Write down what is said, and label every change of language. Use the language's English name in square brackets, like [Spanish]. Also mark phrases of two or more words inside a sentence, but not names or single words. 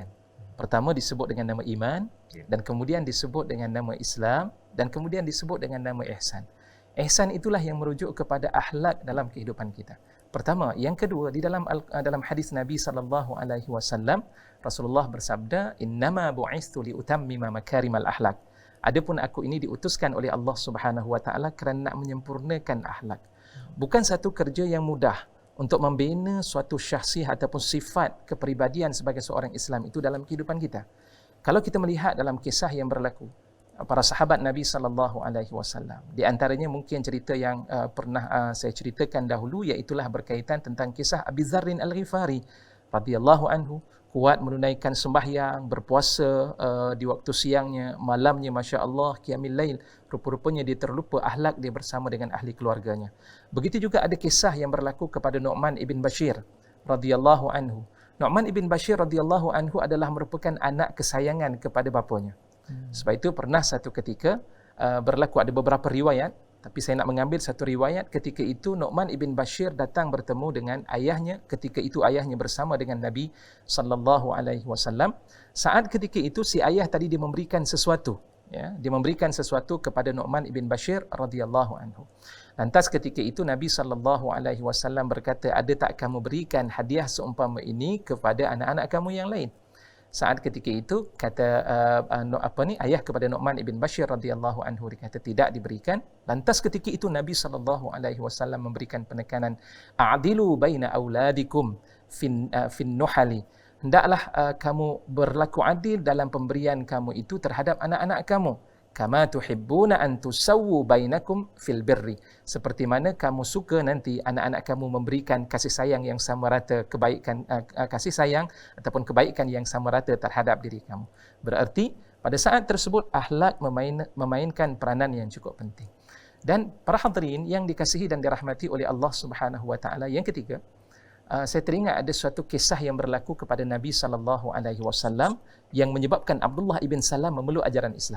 [Malay] Pertama disebut dengan nama iman, dan kemudian disebut dengan nama Islam, dan kemudian disebut dengan nama ihsan. Ihsan itulah yang merujuk kepada akhlak dalam kehidupan kita. Pertama, yang kedua, di dalam hadis Nabi [Arabic] صلى الله عليه وسلم, [Malay] Rasulullah bersabda, [Arabic] "إنما بعثت لأتمم مكارم الأخلاق." [Malay] Adapun aku ini diutuskan oleh Allah [Arabic] سبحانه وتعالى [Malay] kerana nak menyempurnakan akhlak. Bukan satu kerja yang mudah untuk membina suatu syahsiah ataupun sifat kepribadian sebagai seorang Islam itu dalam kehidupan kita. Kalau kita melihat dalam kisah yang berlaku para sahabat Nabi [Arabic] صلى الله عليه وسلم, [Malay] di antaranya mungkin cerita yang pernah saya ceritakan dahulu, iaitulah berkaitan tentang kisah Abi Dzarrin Al-Ghifari [Arabic] رضي الله عنه, [Malay] kuat menunaikan sembahyang, berpuasa di waktu siangnya, malamnya [Arabic] ما شاء الله قيام الليل. [Malay] Rupa-rupanya dia terlupa akhlak dia bersama dengan ahli keluarganya. Begitu juga ada kisah yang berlaku kepada Nu'man ibn Bashir [Arabic] رضي الله عنه. [Malay] Nu'man ibn Bashir [Arabic] رضي الله عنه [Malay] adalah merupakan anak kesayangan kepada bapanya. Sebab itu pernah satu ketika berlaku, ada beberapa riwayat, tapi saya nak mengambil satu riwayat. Ketika itu Nu'man ibn Bashir datang bertemu dengan ayahnya. Ketika itu ayahnya bersama dengan Nabi [Arabic] صلى الله عليه وسلم. [Malay] Saat ketika itu si ayah tadi dia memberikan sesuatu, dia memberikan sesuatu kepada Nu'man ibn Bashir [Arabic] رضي الله عنه. [Malay] Lantas ketika itu Nabi [Arabic] صلى الله عليه وسلم [Malay] berkata, "Ada tak kamu berikan hadiah seumpama ini kepada anak-anak kamu yang lain?" Saat ketika itu kata ayah kepada Nu'man ibn Bashir [Arabic] رضي الله عنه, [Malay] dia kata tidak diberikan. Lantas ketika itu Nabi [Arabic] صلى الله عليه وسلم [Malay] memberikan penekanan, [Arabic] "اعدلوا بين أولادكم في النحل." [Malay] hendaklah kamu berlaku adil dalam pemberian kamu itu terhadap anak-anak kamu. [Arabic] كما تحبون أن تسووا بينكم في البر. [Malay] Seperti mana kamu suka nanti anak-anak kamu memberikan kasih sayang yang sama rata, kebaikan kasih sayang ataupun kebaikan yang sama rata terhadap diri kamu. Berarti pada saat tersebut akhlak memainkan peranan yang cukup penting. Dan para hadirin yang dikasihi dan dirahmati oleh Allah [Arabic] سبحانه وتعالى, [Malay] yang ketiga, saya teringat ada suatu kisah yang berlaku kepada Nabi SAW yang menyebabkan Abdullah ibn Salam memeluk ajaran Islam.